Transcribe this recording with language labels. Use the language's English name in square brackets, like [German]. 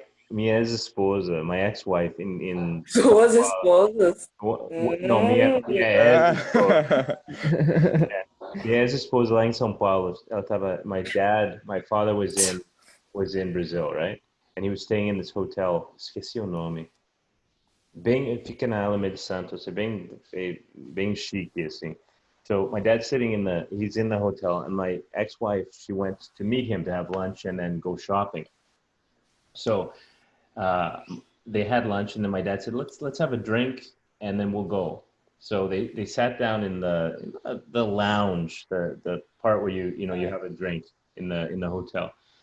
[Portuguese] Minha ex-esposa, [English] my ex-wife in [Portuguese] Suas esposas. no, minha ex-esposa. Minha ex-esposa lá em São Paulo, ela tava, [English] my father was in Brazil, right? And he was staying in this hotel, [Portuguese] esqueci o nome. Fica na Alameda Santos, é bem chique, assim. [English] So my dad's he's in the hotel, and my ex-wife, she went to meet him to have lunch and then go shopping. So they had lunch, and then my dad said, let's have a drink, and then we'll go. So they sat down in the lounge, the part where you have a drink in the hotel.